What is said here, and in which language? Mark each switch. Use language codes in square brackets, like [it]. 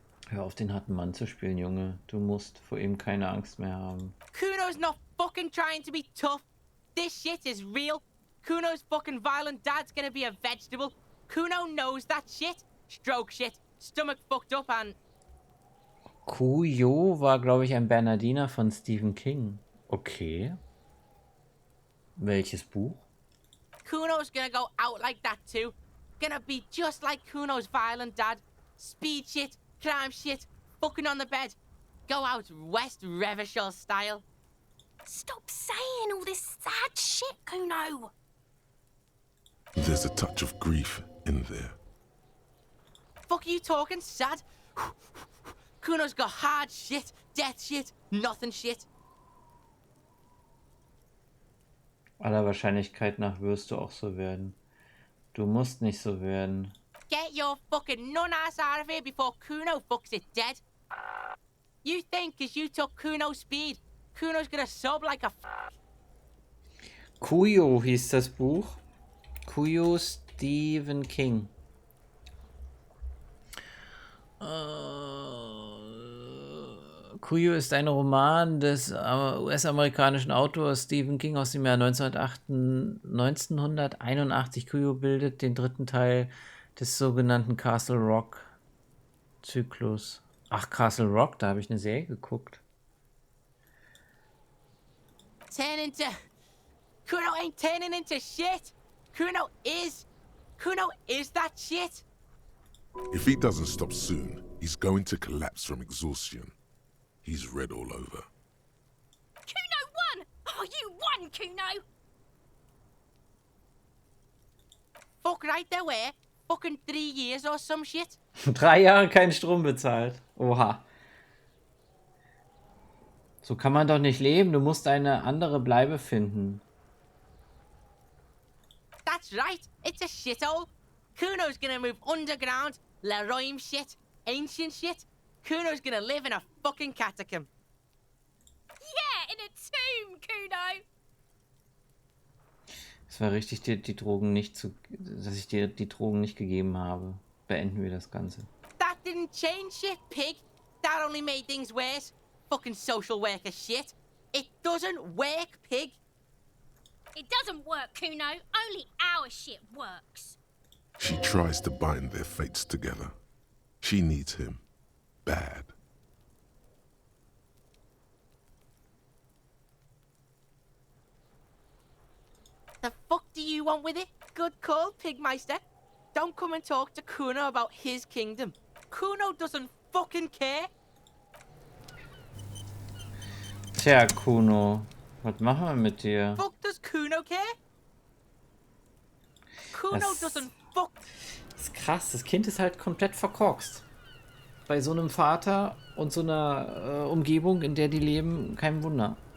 [de] Hör auf, den harten Mann zu spielen, Junge. Du musst vor ihm keine Angst mehr haben. [en] Kuno's not fucking trying to be tough. This shit is real. Kuno's fucking violent dad's gonna be a vegetable. Kuno knows that shit. Stroke shit. Stomach fucked up and... [de] Kuyo war, glaube ich, ein Bernardiner von Stephen King. Okay. Welches Buch? [en] Kuno's gonna go out like that too. Gonna be just like Kuno's violent dad. Speed shit, crime shit, fucking on the bed. Go out West Revachol style. Stop saying all this sad shit, Kuno. There's a touch of grief in there. Fuck you talking sad? Kuno's got hard shit, death shit, nothing shit. [de] Aller Wahrscheinlichkeit nach wirst du auch so werden. Du musst nicht so werden. [en] Get your fucking nun-ass out of here before Kuno fucks it dead. You think cause you took Kuno's speed, Kuno's gonna sub like a [de] Kuyo hieß das Buch. Kuyo Stephen King. Kuyo ist ein Roman des US-amerikanischen Autors Stephen King aus dem Jahr 1981. Kuyo bildet den 3. Teil des sogenannten Castle Rock Zyklus. Ach, Castle Rock, da habe ich eine Serie geguckt. [en] turn into... Kuno ain't turning into shit. Kuno is that shit. If he doesn't stop soon, he's going to collapse from exhaustion. He's red all over. Kuno won! Oh, you won, Kuno! Fuck right there were. Fucking 3 years or some shit. [de] 3 Jahre keinen Strom bezahlt. Oha. So kann man doch nicht leben. Du musst eine andere Bleibe finden. [en] That's right. It's a shithole. Kuno's gonna move underground. Leroy shit. Ancient shit. Kuno's gonna live in a fucking catacomb. Yeah, in a tomb, Kuno. [de] Es war richtig, die Drogen nicht dass ich dir die Drogen nicht gegeben habe. Beenden wir das Ganze. [en] That didn't change shit, pig. That only made things worse. Fucking social worker shit. It doesn't work, pig. It doesn't work, Kuno. Only our shit works. She tries to bind their fates together. She needs him. Bad. The fuck do you want with it? Good call, Pigmeister. Don't come and talk to Kuno about his kingdom. Kuno doesn't fucking care. [de] Tja, Kuno, was machen wir mit dir? [en] Fuck does Kuno care? Kuno doesn't fuck. [de] Das ist krass, das Kind ist halt komplett verkorkst. Bei so einem Vater und so einer Umgebung, in der die leben, kein Wunder.